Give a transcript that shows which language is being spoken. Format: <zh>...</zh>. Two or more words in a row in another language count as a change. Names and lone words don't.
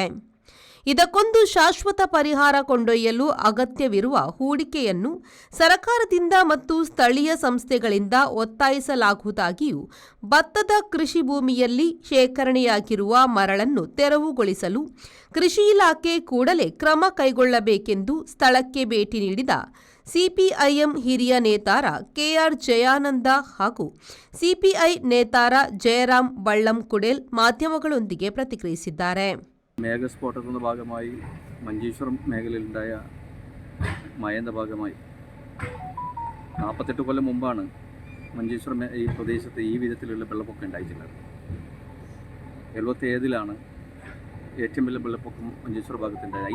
<kn>ಇದಕ್ಕೊಂದು ಶಾಶ್ವತ ಪರಿಹಾರ ಕೊಂಡೊಯ್ಯಲು ಅಗತ್ಯವಿರುವ ಹೂಡಿಕೆಯನ್ನು ಸರ್ಕಾರದಿಂದ ಮತ್ತು ಸ್ಥಳೀಯ ಸಂಸ್ಥೆಗಳಿಂದ ಒತ್ತಾಯಿಸಲಾಗುವುದಾಗಿಯೂ ಭತ್ತದ ಕೃಷಿ ಭೂಮಿಯಲ್ಲಿ ಶೇಖರಣೆಯಾಗಿರುವ ಮರಳನ್ನು ತೆರವುಗೊಳಿಸಲು ಕೃಷಿ ಇಲಾಖೆ ಕೂಡಲೇ ಕ್ರಮ ಕೈಗೊಳ್ಳಬೇಕೆಂದು ಸ್ಥಳಕ್ಕೆ ಭೇಟಿ ನೀಡಿದ ಸಿಪಿಐಎಂ ಹಿರಿಯ ನೇತಾರ ಕೆಆರ್ ಜಯಾನಂದ ಹಾಗೂ ಸಿಪಿಐ ನೇತಾರ ಜಯರಾಮ್ ಬಳ್ಳಂಕುಡೇಲ್ ಮಾಧ್ಯಮಗಳೊಂದಿಗೆ ಪ್ರತಿಕ್ರಿಯಿಸಿದ್ದಾರೆ.</kn> <ml>മേഘസ്ഫോടനത്തിന്റെ ഭാഗമായി മഞ്ചേശ്വരം മേഖലയിലുണ്ടായ മഴയുടെ ഭാഗമായി 48 കൊല്ലം മുമ്പാണ് മഞ്ചേശ്വരം ഈ പ്രദേശത്ത് ഈ വിധത്തിലുള്ള വെള്ളപ്പൊക്കം ഉണ്ടായിട്ടുള്ളത്. 77-ലാണ് ഏറ്റവും വലിയ വെള്ളപ്പൊക്കം മഞ്ചേശ്വരം ഭാഗത്തുണ്ടായത്.</ml>